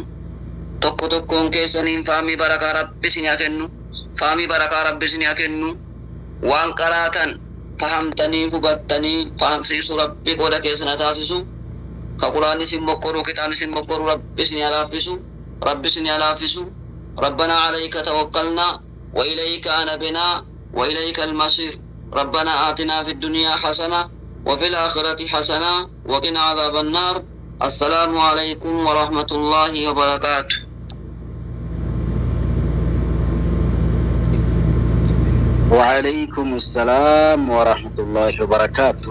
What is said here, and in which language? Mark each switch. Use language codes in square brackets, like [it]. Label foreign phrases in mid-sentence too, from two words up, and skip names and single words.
[om] Tokko tokkoon keessaniin faamii barakaa rabbi isin haa kennu. Faamii barakaa rabbi isin haa kennu. Waan qaraatan fahamtanii hubattanii fahamsiisu rabbi qooda keessana taasisu. Ka quraan isin moqqoruu kitaabni isin moqqoruu rabbi isin haa laaffisu. Rabbi isin haa laaffisu. [ar] ربنا عليك توكلنا وإليك أنبنا وإليك المصير. ربنا آتنا في الدنيا حسنة وفي الآخرة حسنة وقنا عذاب النار. السلام عليكم ورحمة الله وبركاته. وعليكم السلام ورحمة الله وبركاته.